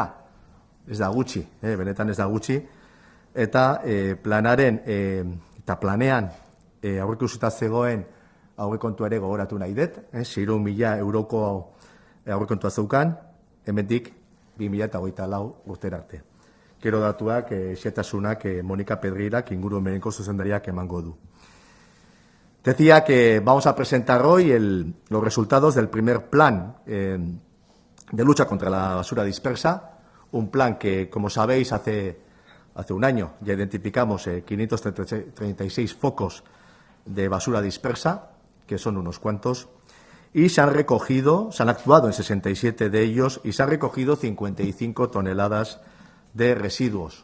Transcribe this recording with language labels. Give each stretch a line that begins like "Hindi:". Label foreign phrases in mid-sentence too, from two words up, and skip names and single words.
Basque: Ez da gutxi, benetan ez da gutxi. Eta planaren eta planean aurreikusita zegoen aurrekontua ere gogoratu nahi dut, 6.000 euroko aurrekontua zeukan, hemendik 2024 urtera arte. Gero datuak, xetasunak Mónica Pedreirak ingurumeneko zuzendariak emango du.
Spanish: Decía que vamos a presentar hoy los resultados del primer plan de lucha contra la basura dispersa, un plan que, como sabéis, hace un año ya identificamos 536 focos de basura dispersa, que son unos cuantos, y se han actuado en 67 de ellos y se han recogido 55 toneladas de residuos.